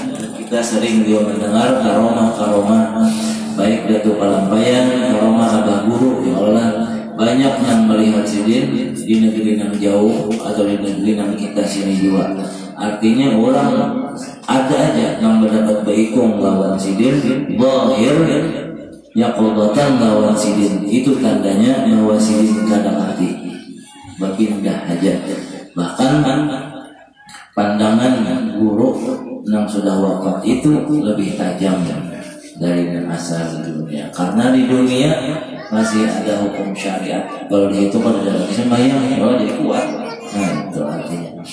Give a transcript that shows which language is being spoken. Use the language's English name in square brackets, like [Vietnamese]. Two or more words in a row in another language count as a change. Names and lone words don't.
[Indonesian] Kita sering beliau mendengar karomah-karomah, baik Datuk Palampayan, karomah Abah Guru, ya Allah, banyak yang melihat sidin di negeri yang jauh atau di negeri yang kita sini juga. [Banjar] Artinya orang ada aja yang mendapat baikung lawan sidin, [Arabic] ظاهر يقظة [Banjar] lawan sidin, itu tandanya bahwa sidin kadang mati, [Indonesian] berpindah aja. Bahkan pandangan guru yang sudah wafat itu lebih tajam dari yang asal di dunia, karena di dunia masih ada hukum syariat. Kalau di itu pada dalam sembahyang, kalau jadi kuat, nah itu artinya.